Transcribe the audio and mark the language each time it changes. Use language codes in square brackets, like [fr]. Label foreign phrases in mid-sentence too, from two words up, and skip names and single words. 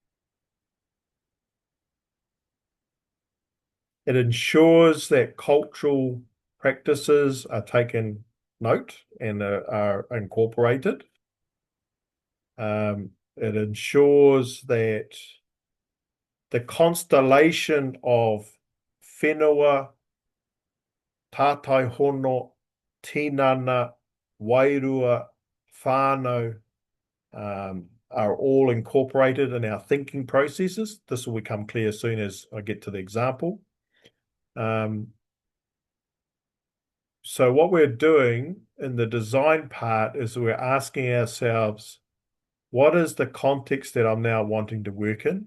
[en] It ensures that cultural practices are taken note and are incorporated. It ensures that the constellation of [mi] whenua, tātai hono, tinana, wairua, whānau, [en] are all incorporated in our thinking processes. This will become clear as soon as I get to the example. So what we're doing in the design part is we're asking ourselves, what is the context that I'm now wanting to work in?